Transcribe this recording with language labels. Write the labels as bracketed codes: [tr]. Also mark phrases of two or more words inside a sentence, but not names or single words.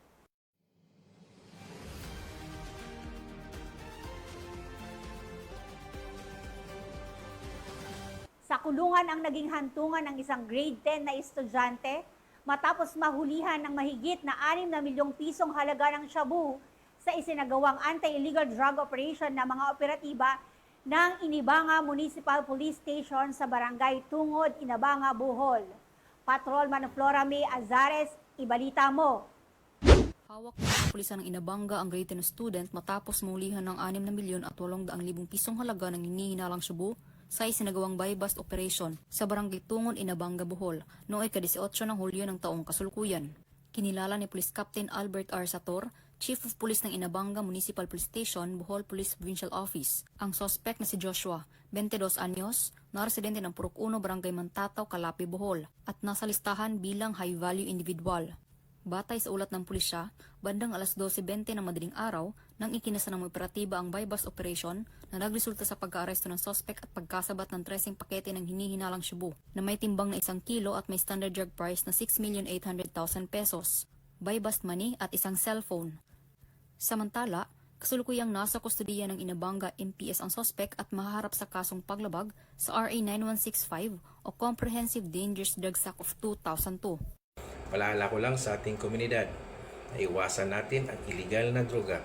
[tl] Sa kulungan ang naging hantungan ng isang grade 10 na estudyante matapos mahulihan ng mahigit na 6 na milyong pisong halaga ng shabu sa isinagawang [en] anti-illegal drug operation [tl] na mga operatiba ng Inabanga Municipal Police Station sa Barangay Tungod, Inabanga, Bohol. Patrolman Flora May Azares, ibalita mo. Hawak ng pulisan ng Inabanga ang grade 10 student matapos mahulihan ng 6 na milyon at 800,000 pisong halaga ng hinihinalang shabu sa isinagawang [en] buy-bust operation [tl] sa Barangay Tungod, Inabanga, Bohol noong ika-18 ng Hulyo ng taong kasulukuyan. Kinilala ni Police Captain Albert R. Sator, Chief of Police ng Inabanga Municipal Police Station, Bohol Police Provincial Office, ang suspect na si Joshua, 22 anyos, na residente ng Purok 1, Barangay Mantataw, Calapi, Bohol, at nasa listahan bilang [en] high-value individual. [tl] Batay sa ulat ng pulisya, bandang alas 12:20 ng madaling araw nang ikinasa ng operatiba ang [en] buy-bust operation [tl] na nagresulta sa pagka-aresto ng suspect at pagkasabat ng 13 pakete ng hinihinalang shabu na may timbang na 1 kilo at may [en] standard drug price [tl] na 6,800,000 pesos, [en] buy-bust money [tl] at isang cellphone. Samantala, kasulukuyang nasa kustudiya ng Inabanga MPS ang suspect at mahaharap sa kasong paglabag sa RA 9165 o Comprehensive Dangerous Drugs Act of 2002. Paalala ko lang sa ating komunidad na iwasan natin ang iligal na droga.